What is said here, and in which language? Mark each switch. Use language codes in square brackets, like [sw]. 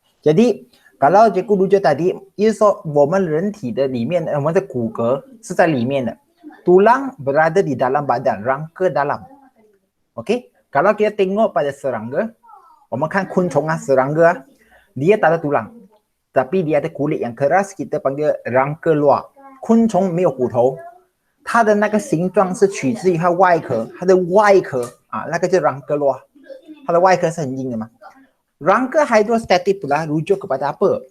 [ms] Jadi kalau cikgu rujuk tadi, [zh] 就是说我们人体的里面，我们的骨骼是在里面的。 [ms] Tulang berada di dalam badan, rangka dalam. Okey? Kalau kita tengok pada serangga, [zh] 我们看昆虫啊, [ms] serangga, dia tak ada tulang. Tapi dia ada kulit yang keras, kita panggil rangka luar. [zh] 昆虫没有骨头，它的那个形状是取自于它外壳，它的外壳那个就是 [ms] rangka luar， [zh] 它的外壳是很硬的嘛。 [ms] Rangka hidrostatik pula rujuk kepada apa?